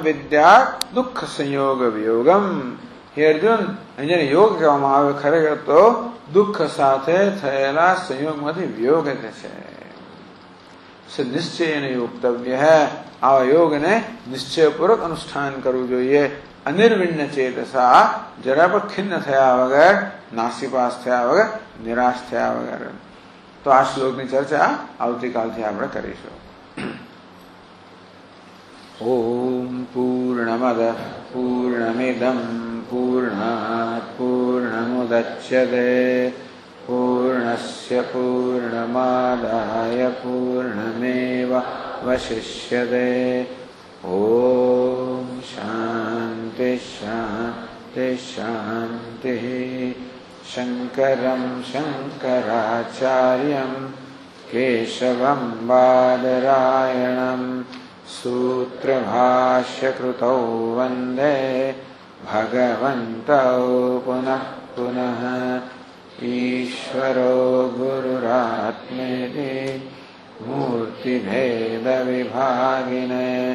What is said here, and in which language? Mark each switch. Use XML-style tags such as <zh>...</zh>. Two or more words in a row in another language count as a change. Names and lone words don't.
<sa>विद्या दुख संयोग वियोगम हे अर्जुन</sa> <gu>અહીંયા યોગ કહેવામાં આવે ખરેખર તો દુઃખ સાથે થયેલા સંયોગમાંથી વિયોગ છે નિશ્ચયને યોક્તવ્ય હે આવા યોગને નિશ્ચયપૂર્વક અનુષ્ઠાન કરવું જોઈએ</gu> <sa>અનિર્વિણ્ય ચેતસા</sa> <gu>જરા પણ ખિન્ન થયા વગર નાસીપાસ થયા વગર નિરાશ થયા વગર તો આ શ્લોકની ચર્ચા આવતીકાલથી આપણે કરીશું</gu> <sa>ઓમ પૂર્ણમદઃ પૂર્ણમિદં પૂર્ણાत् પૂર્ણમુદચ્યતે पूर्णस्य पूर्णमादाय पूर्णमेवावशिष्यते ॐ शान्ति शान्ति शान्तिः शङ्करं शङ्कराचार्यं केशवं बादरायणं सूत्रभाष्यकृतौ वन्दे भगवन्तौ पुनः पुनः ईश्वरो गुरुरात्मेति मूर्तिभेदविभागिने</sa>